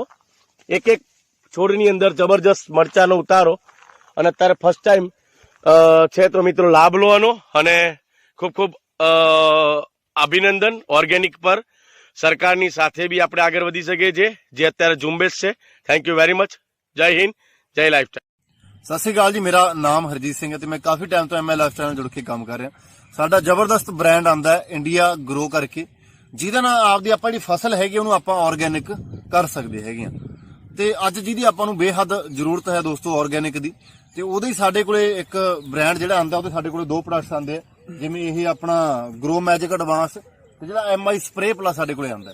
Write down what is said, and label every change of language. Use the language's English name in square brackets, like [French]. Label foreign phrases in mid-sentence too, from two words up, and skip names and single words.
[Gujarati] એક છોડની અંદર જબરજસ્ત મરચાનો ઉતારો અને અત્યારે ફર્સ્ટ ટાઈમ છે. તો મિત્રો લાભ લો આનો અને ખૂબ ખૂબ અભિનંદન. ઓર્ગેનિક પર સરકારની સાથે બી આપણે આગળ વધી શકીએ છીએ, જે અત્યારે ઝુંબેશ છે. [English] thank you very much. [Punjabi] ਜੈ ਹਿੰਦ, ਜੈ ਲਾਈਫਸਟਾਈਲ. ਸਤਿ ਸ਼੍ਰੀ ਅਕਾਲ ਜੀ, ਮੇਰਾ ਨਾਮ ਹਰਜੀਤ ਸਿੰਘ ਹੈ ਤੇ ਮੈਂ ਕਾਫੀ ਟਾਈਮ ਤੋਂ ਐਮਐਲ ਲਾਈਫਸਟਾਈਲ ਨਾਲ ਜੁੜ ਕੇ ਕੰਮ ਕਰ ਰਿਹਾ। ਸਾਡਾ ਜ਼ਬਰਦਸਤ ਬ੍ਰਾਂਡ ਆਂਦਾ ਹੈ ਇੰਡੀਆ ਗਰੋ ਕਰਕੇ, ਜਿਹਦੇ ਨਾਲ ਆਪਦੀ ਆਪਾਂ ਜਿਹੜੀ ਫਸਲ ਹੈਗੀ ਉਹਨੂੰ ਆਪਾਂ ਆਰਗੈਨਿਕ ਕਰ ਸਕਦੇ ਹੈਗੇ ਆ। ਤੇ ਅੱਜ ਜਿਹਦੀ ਆਪਾਂ ਨੂੰ ਬੇਹੱਦ ਜ਼ਰੂਰਤ ਹੈ ਦੋਸਤੋ ਆਰਗੈਨਿਕ ਦੀ, ਤੇ ਉਹਦੇ ਹੀ ਸਾਡੇ ਕੋਲੇ ਇੱਕ ਬ੍ਰਾਂਡ ਜਿਹੜਾ ਆਂਦਾ ਉਹਦੇ ਸਾਡੇ ਕੋਲੇ ਦੋ ਪ੍ਰੋਡਕਟਸ ਆਂਦੇ ਆ, ਜਿਵੇਂ ਇਹ ਆਪਣਾ ਗਰੋ ਮੈਜਿਕ ਐਡਵਾਂਸ ਤੇ ਜਿਹੜਾ ਐਮਆਈ ਸਪਰੇ ਪਲਸ ਸਾਡੇ ਕੋਲੇ ਆਂਦਾ।